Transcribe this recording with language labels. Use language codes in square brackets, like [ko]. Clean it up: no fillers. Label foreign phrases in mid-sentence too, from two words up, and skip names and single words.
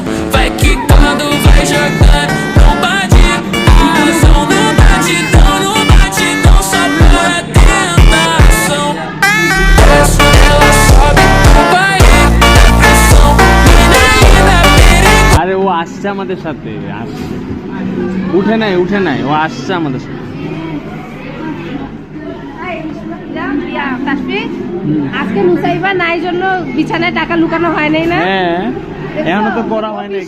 [pt] Vai quicando, vai jogando, não bate a razão. No batidão, só pura tentação. Desce, ela sobe, no baile é pressão. Mina linda, perigosa. [bn] আরে ও আসছে আমাদের সাথে, আসছে, উঠে নাই, ও আসছে আমাদের সাথে। আজকে মুসাইবা নাই জন্য বিছানায় টাকা লুকানো হয় নাই না? হ্যাঁ, এখনো তো করা হয় নাই কিছু।